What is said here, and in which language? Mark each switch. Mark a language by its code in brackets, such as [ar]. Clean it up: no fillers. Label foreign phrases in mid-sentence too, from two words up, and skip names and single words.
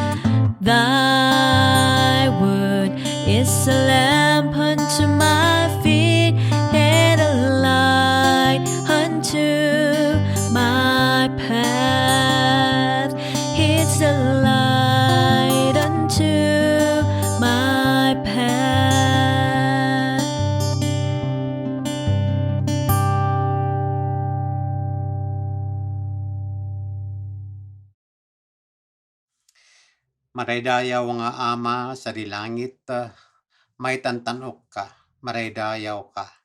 [en] Thy word is a lamp unto my feet and a light unto my path. It's a light unto my path. [ilo] Maraydayaw nga Ama sa dilangit, may tantanok ka, maraydayaw ka.